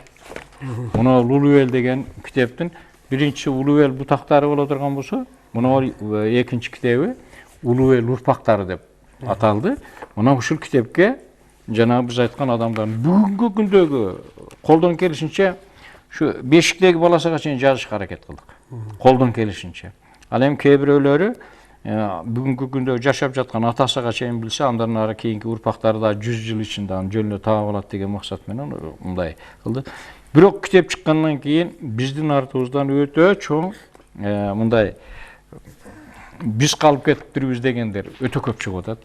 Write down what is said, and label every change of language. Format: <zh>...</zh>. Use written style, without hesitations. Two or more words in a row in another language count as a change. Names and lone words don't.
<ky>Мына Улуу эл деген китептин биринчи Улуу эл бутактары боло турган болсо, мына экинчи китеби Улуу эл урпактары деп аталды. Мына ушул китепке жана биз айткан адамдардын бүгүнкү күндөгү колдон келишинче şu Beşikteki balasıga çeyin жазышка аракет кылдык. Колдон келишинче. Ал эми кээ бирөөлөрү бүгүнкү күндө жашап жаткан атасыга чейин билсе, андан ары кийинки урпактары да 100 жыл ичинде аны жөнүнө таап алат деген максат менен мындай кылды. Бирок китеп чыккандан кийин биздин артыбыздан өтө чоң мындай биз калып кетиптирбиз дегендер өтө көп чыгып атат.</ky>